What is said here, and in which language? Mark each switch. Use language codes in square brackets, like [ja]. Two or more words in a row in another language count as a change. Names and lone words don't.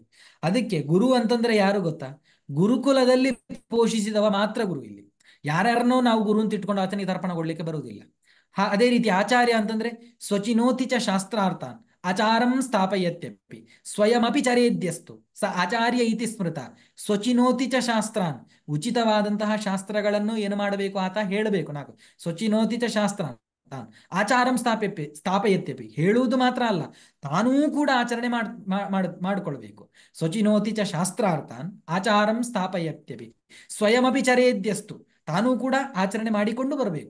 [kn] ಅದಕ್ಕೆ ಗುರು ಅಂತಂದ್ರೆ ಯಾರು ಗೊತ್ತಾ? ಗುರುಕುಲದಲ್ಲಿ ಪೋಷಿಸಿದವ ಮಾತ್ರ ಗುರು. ಇಲ್ಲಿ ಯಾರ್ಯಾರನ್ನೋ ನಾವು ಗುರು ಅಂತ ಇಟ್ಕೊಂಡು ಆತನಿಗೆ ತರ್ಪಣ ಕೊಡ್ಲಿಕ್ಕೆ ಬರುವುದಿಲ್ಲ. ಅದೇ ರೀತಿ ಆಚಾರ್ಯ ಅಂತಂದ್ರೆ [sa] ಸ್ವಚಿನೋತಿ ಚ ಶಾಸ್ತ್ರಾರ್ಥಾನ್ ಆಚಾರಂ ಸ್ಥಾಪಯತ್ಯಪಿ ಸ್ವಯಮಪಿ ಚರೇದ್ಯಸ್ತು ಸ ಆಚಾರ್ಯ ಇತಿ ಸ್ಮೃತ ಸ್ವಚಿನೋತಿ ಚ ಶಾಸ್ತ್ರಾನ್. [kn] ಉಚಿತವಾದಂತಹ ಶಾಸ್ತ್ರಗಳನ್ನು ಏನು ಮಾಡಬೇಕು ಆತ ಹೇಳಬೇಕು. ನಾಲ್ಕು [sa] ಸ್ವಚಿನೋತಿ ಚ ಶಾಸ್ತ್ರಾನ್ ಆಚಾರಂ ಸ್ಥಾಪಯತ್ಯಪಿ, [kn] ಹೇಳುವುದು ಮಾತ್ರ ಅಲ್ಲ ತಾನೂ ಕೂಡ ಆಚರಣೆ ಮಾಡಿಕೊಳ್ಬೇಕು. [sa] ಸ್ವಚಿನೋತಿ ಚ ಶಾಸ್ತ್ರಾರ್ಥಾನ್ ಆಚಾರಂ ಸ್ಥಾಪಯತ್ಯಪಿ ಸ್ವಯಮಪಿ ಚರೇದ್ಯಸ್ತು, [kn] ತಾನೂ ಕೂಡ ಆಚರಣೆ ಮಾಡಿಕೊಂಡು ಬರಬೇಕು.